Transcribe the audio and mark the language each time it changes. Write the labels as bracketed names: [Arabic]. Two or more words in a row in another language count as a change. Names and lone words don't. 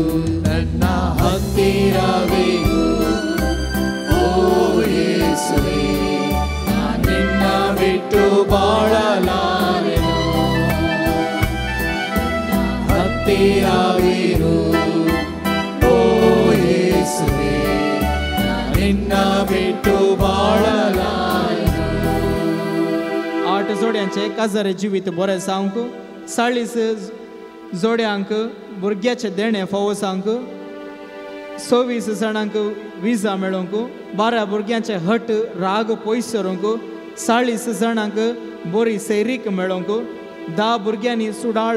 [Kannada] ನನ್ನ ಹತ್ತಿರವಿರು ಓ ಯೇಸುವೇ, ನಿನ್ನ ಬಿಟ್ಟು ಬಾಳಲಾರೆನು. ಹತ್ತಿರವಿರು ಓ ಯೇಸುವೇ, ನಿನ್ನ ಬಿಟ್ಟು ಬಾಳಲಾರೆನು. [Konkani] 8 जोड्यांचे काजारे जिवीत बरें जावंक, 40 जोड्यांक भुरग्याचे देणे फोवो जावंक, 26 जाणांक विजा मेळोवंक, 12 भुरग्यांचे हट राग पयस सरोवंक, 40 जाणांक बरी सैरीक मेळोवंक, 10 भुरग्यांनी